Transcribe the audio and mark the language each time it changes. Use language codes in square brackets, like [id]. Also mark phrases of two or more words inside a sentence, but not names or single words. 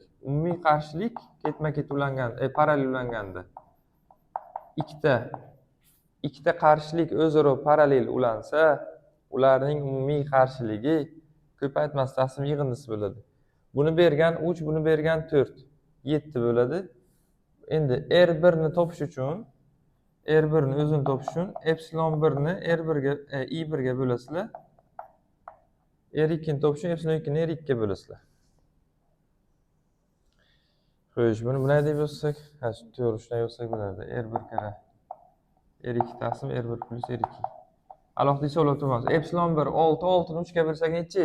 [uz] Umumiy qarshilik ketma-ket ulangan, parallel ulanganda ikkita qarshilik o'zaro parallel ulansa, ularning umumiy qarshiligi ko'paytmas taqsim yig'indisi bo'ladi. Buni bergan 3, buni bergan 4, 7 bo'ladi. Endi R1 ni topish uchun R1 ni o'zini topish uchun epsilon 1 ni R1 ga I1 ga bo'lasizlar. R2 ni topish uchun epsilon 2 ni R2 ga bo'lasizlar. Xo'sh, buni bunday deb yozsak, to'g'ri shunday yozsak bo'lardi. R1 kara R2 taqsim R1 plus R2. Alohida hisoblab turamiz. Epsilon 1 6, 6 ni 3 ga bo'lsak nechi?